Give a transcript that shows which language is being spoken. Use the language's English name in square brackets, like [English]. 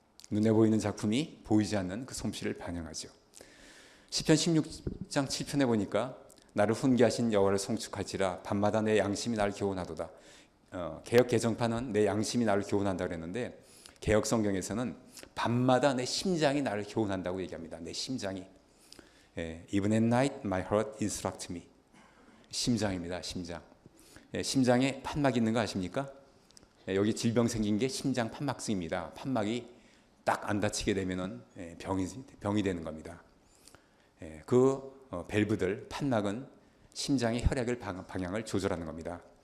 [Korean] 눈에 보이는 작품이 보이지 않는 그 솜씨를 반영하죠. 시편 16장 7편에 보니까 나를 훈계하신 여호와를 송축할지라 밤마다 내 양심이 나를 교훈하도다. 개역 개정판은 내 양심이 나를 교훈한다 그랬는데 개역 성경에서는 밤마다 내 심장이 나를 교훈한다고 얘기합니다. 내 심장이. [English] Even at night my heart instructs me. [Korean] 심장입니다. 심장. 심장에 판막이 있는 거 아십니까? 여기 질병 생긴 게 심장 판막증입니다. 판막이 딱 안 다치게 되면은 병이 되는 겁니다. 그 밸브들, 판막은 심장의 혈액을 방향을 조절하는 겁니다.